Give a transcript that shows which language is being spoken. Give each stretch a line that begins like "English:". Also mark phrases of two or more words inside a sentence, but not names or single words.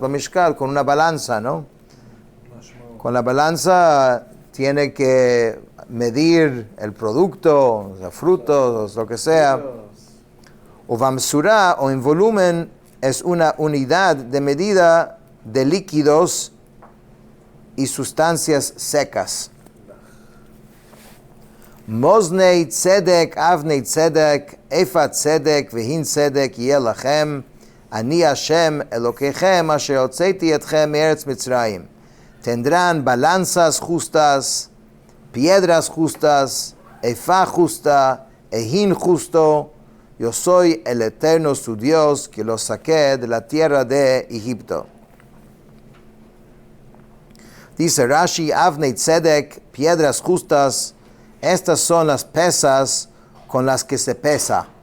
Spanish: Bamishkal, con una balanza, ¿no? Con la balanza tiene que medir el producto, los frutos, lo que sea. O bamsurá, o en volumen, es una unidad de medida de líquidos y sustancias secas.
Hebrew: מאזני צדק אבני צדק איפה צדק והין צדק יהיה לכם אני השם אלוקיכם אשר הוצאתי אתכם מארץ מצרים.
Spanish: Tendrán balanzas justas, piedras justas, efa justa, ehin justo. Yo soy el eterno su Dios que los saqué de la tierra de Egipto. Dice Rashi,
Hebrew: אבני צדק,
Spanish: piedras justas, estas son las pesas con las que se pesa.